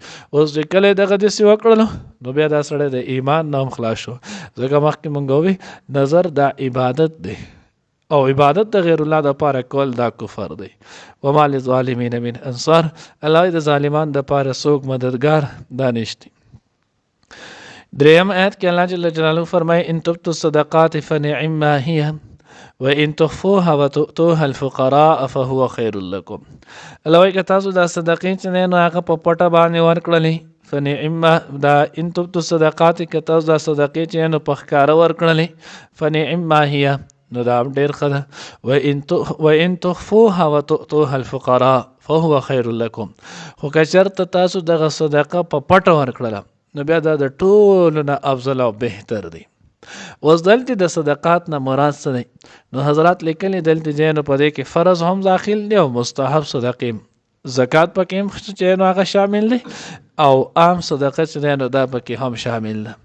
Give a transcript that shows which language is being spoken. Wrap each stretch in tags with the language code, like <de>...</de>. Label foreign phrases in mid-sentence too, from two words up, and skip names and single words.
<ps>اوس چې کله دغه داسې وکړلو نو بیا دا سړی د ایمان نه هم خلاص شو، ځکه مخکې مونږ ووی نظر دا عبادت دی او عبادت د غیر الله دپاره کول دا کفر دی.</ps> <ar>وما للظالمین من انصار،</ar> <ps>الله د ظالمان دپاره څوک مددگار دا نشته. دریم آیت کې الله جل جلاله فرمایي</ps> <ar>ان تبتوا الصدقات فنعما هي وان تخفوها وتؤتوها الفقراء فهو خير لكم.</ar> <ps>الله وایي که تاسو دا صدقې چې نو هغه په پټه باندې ورکړلې فنعما دا</ps> <ar>ان تبتوا الصدقات</ar> <ps>که تاسو دا صدقې چې نو په ښکاره ورکړلې</ps> <ar>فنعما هي</ar> <ps>نو دا ډیر ښه ده.</ps> <ar>وان تخفوها وتؤتوها الفقراء فهو خير لكم.</ar> <ps>خو که چېرته تاسو دغه صدقه په پټه ورکړله نو بیا دا د ټولو نه افضل او بهتر دی. اوس دلته د صدقات نه مراد څه دی؟ نو حضرات لیکلي دلته چې نو په دې کې فرض هم داخل دی او مستحب صدقې، زکات پکې هم چې نو هغه شامل دی او عام صدقه چې نو دا پکې هم شامل ده.</ps>